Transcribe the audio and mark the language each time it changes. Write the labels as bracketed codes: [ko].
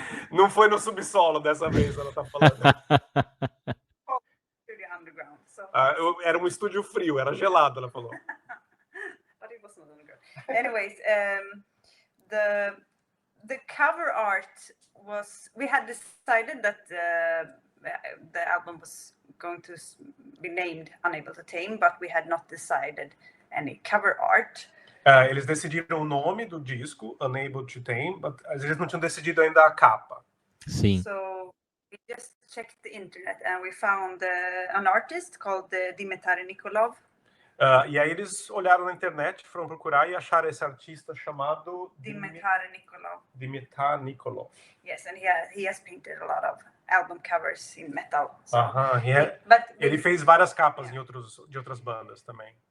[pt] Não foi no subsolo dessa vez, ela tá falando. [en] Underground. So. [pt] Era um estúdio frio, era gelado, ela falou. [en] But it was not underground. Anyways, the cover art was, we had decided that the album was going to be named Unable to Tame, but we had not decided any cover art. [pt] Eles decidiram o nome do disco, Unable to Tame, mas eles não tinham decidido ainda a capa. Sim. [en] So we just checked the internet and we found an artist called Dimitar Nikolov. [pt] E aí eles olharam na internet, foram procurar e acharam esse artista chamado Dimitar Nikolov. Dimitar Nikolov. [en] Yes, and he has painted a lot of album covers in metal. So [pt] ele fez várias capas de outras bandas também.